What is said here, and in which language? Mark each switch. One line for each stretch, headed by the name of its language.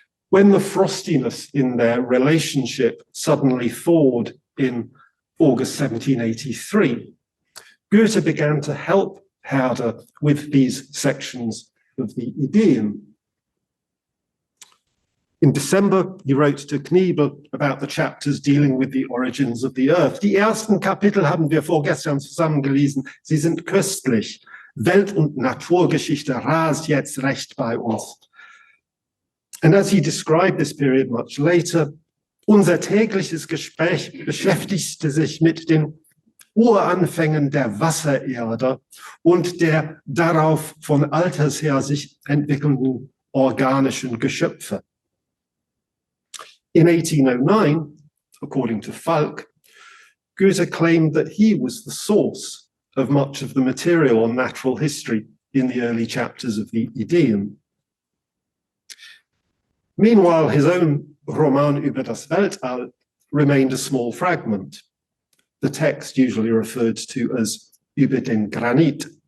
English: When the frostiness in their relationship suddenly thawed in August 1783, Goethe began to help Herder with these sections of the Ideen. In December, he wrote to Kniebel about the chapters dealing with the origins of the Earth.
German: Die ersten Kapitel haben wir vorgestern zusammengelesen. Sie sind köstlich. Welt- und Naturgeschichte rast jetzt recht bei uns.
English: And as he described this period much later,
German: unser tägliches Gespräch beschäftigte sich mit den Uranfängen der Wassererde und der darauf von alters her sich entwickelnden organischen Geschöpfe.
English: In 1809, according to Falk, Goethe claimed that he was the source of much of the material on natural history in the early chapters of the Ideen. Meanwhile, his own Roman über das Weltall remained a small fragment, the text usually referred to as über den Granit.